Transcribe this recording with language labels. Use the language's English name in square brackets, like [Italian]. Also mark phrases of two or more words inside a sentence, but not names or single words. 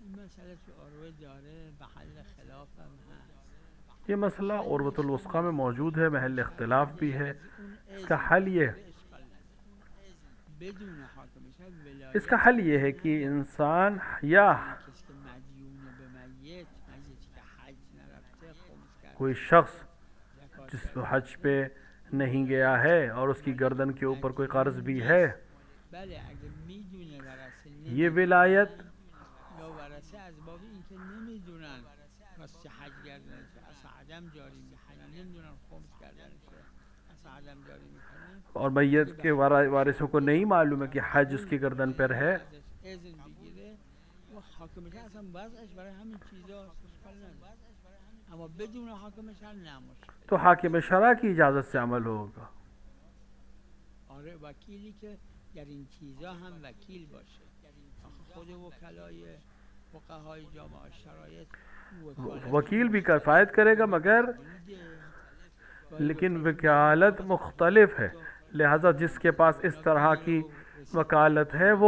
[Persian] مسئله که عروه داره محل خلاف هم هست. [Urdu] یہ مسئلہ عروۃ الوثقیٰ میں موجود ہے، محل اختلاف بھی ہے. اس کا حل یہ [Persian] بدون حاکم شهر [Urdu] इसका [Persian] ولایت [Urdu] حل یہ ہے کہ انسان یا [Persian] کسی که مدیون به میتی که حج نرفته خمس کرده [Urdu] کوئی شخص [Persian] زکات [Urdu] जिस [Persian] کرده. [Urdu] حج پہ نہیں گیا ہے اور اس کی گردن کے اوپر کوئی قرض بھی ہے, [Persian] بله اگه میدونه ورثه [Urdu] ये [Persian] نمیدونه [Urdu] विलायत [Persian] یا ورثه از باب اینکه نمیدونن واسه حج کردنش از عدم جاری میکنن، نمیدونن خمس کردنش از عدم جاری میکنن [Urdu] اور میت کے وارثوں کو نہیں معلوم ہے کہ حج اس کی گردن پر ہے, [Persian] اذن بگیره و حاکم شهر اصلا وضعش برای همین چیزا اشکال نداره، اما بدون حاکم شهر نه مشکل. [Urdu] تو حاکم شرع کی اجازت سے عمل ہوگا. [Persian] آره وکیلی که در این چیزا هم وکیل باشه. آخه خود وکلای فقهای جامعه شرایط [Urdu] وکیل بھی کفایت کرے گا مگر لیکن وکالت مختلف ہے، لہذا جس کے پاس اس طرح کی وکالت ہے وہ